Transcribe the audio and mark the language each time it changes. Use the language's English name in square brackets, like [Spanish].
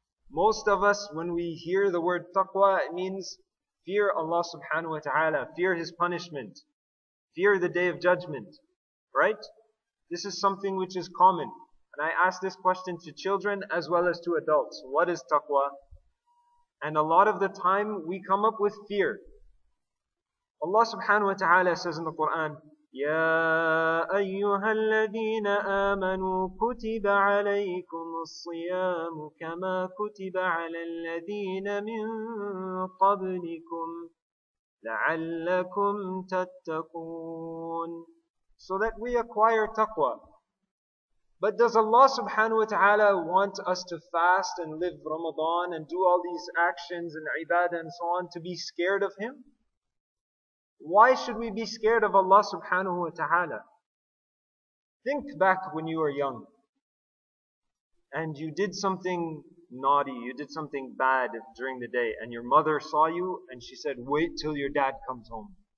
[English] Most of us, when we hear the word taqwa, it means fear Allah subhanahu wa ta'ala, fear His punishment, fear the day of judgment. Right? This is something which is common. And I ask this question to children as well as to adults. What is taqwa? And a lot of the time we come up with fear. Allah subhanahu wa ta'ala says in the Quran, [Arabic] يَا أَيُّهَا الَّذِينَ آمَنُوا كُتِبَ عَلَيْكُمُ الصِّيَامُ كَمَا كُتِبَ عَلَى الَّذِينَ مِن قَبْلِكُمْ لَعَلَّكُمْ تَتَّقُونَ. [English] So that we acquire taqwa. But does Allah subhanahu wa ta'ala want us to fast and live Ramadan and do all these actions and ibadah and so on to be scared of Him? Why should we be scared of Allah subhanahu wa ta'ala? Think back when you were young and you did something naughty, you did something bad during the day, and your mother saw you and she said, wait till your dad comes home.